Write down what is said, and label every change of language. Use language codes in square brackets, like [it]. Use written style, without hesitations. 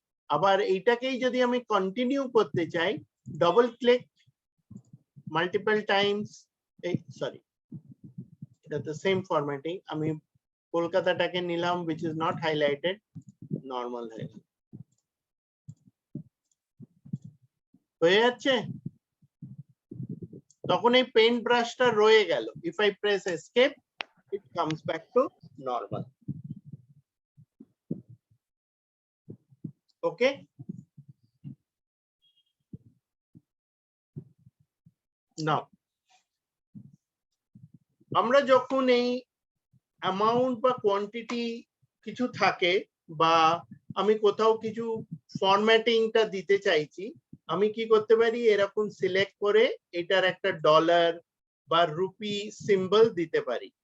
[bn] আবার এইটাকেই যদি আমি কন্টিনিউ করতে চাই, ডবল ক্লিক, মাল্টিপল টাইমস, এই সরি, এটা তো সেম ফরম্যাটিং, আমি কলকাতাটাকে নিলাম [en] which is not highlighted, [bn] normal হয়ে গেল, হয়ে যাচ্ছে। তখন এই পেইন্ট ব্রাশটা রয়ে গেল, [en] if I press escape it comes back to normal. [bn] Okay, now আমরা যখন এই অ্যামাউন্ট বা কোয়ান্টিটি কিছু থাকে, বা আমি কোথাও কিছু ফরম্যাটিংটা দিতে চাইছি, আমি কি করতে পারি, এরকম সিলেক্ট করে এটার একটা ডলার বা রুপি সিম্বল দিতে পারি।